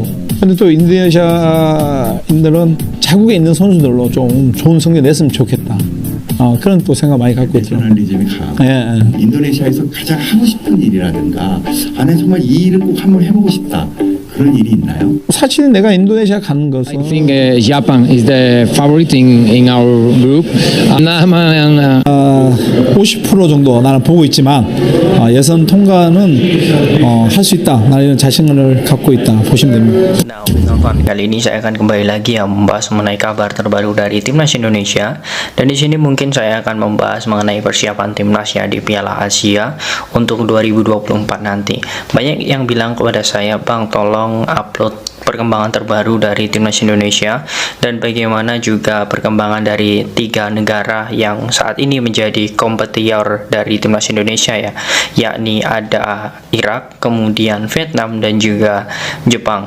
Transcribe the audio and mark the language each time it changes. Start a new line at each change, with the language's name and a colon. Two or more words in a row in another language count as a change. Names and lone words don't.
Korean: 근데 또 인도네시아인들은 자국에 있는 선수들로 좀 좋은 성적 냈으면 좋겠다. 그런 또 생각 많이 갖고 있죠. 내셔널리즘이 강하고 인도네시아에서 가장 하고 싶은 일이라든가 나는 정말 이 일을 꼭 한번 해보고 싶다 그런 일이 있나요? 사실 내가 인도네시아 가는 것은
English: I think Japan is the favorite in our group.
Korean: 50% 정도 나는 보고 있지만 예선 통과는 할 수 있다. 나는 이런 자신을 갖고 있다. 보시면 됩니다.
Indonesian: Nah, nonton kali ini saya akan kembali lagi ya membahas mengenai kabar terbaru dari timnas Indonesia, dan di sini mungkin saya akan membahas mengenai persiapan timnasnya di Piala Asia untuk 2024 nanti. Banyak yang bilang kepada saya, "Bang, tolong upload perkembangan terbaru dari timnas Indonesia dan bagaimana juga perkembangan dari 3 negara yang saat ini menjadi kompetitor dari timnas Indonesia ya, yakni ada Irak, kemudian Vietnam dan juga Jepang."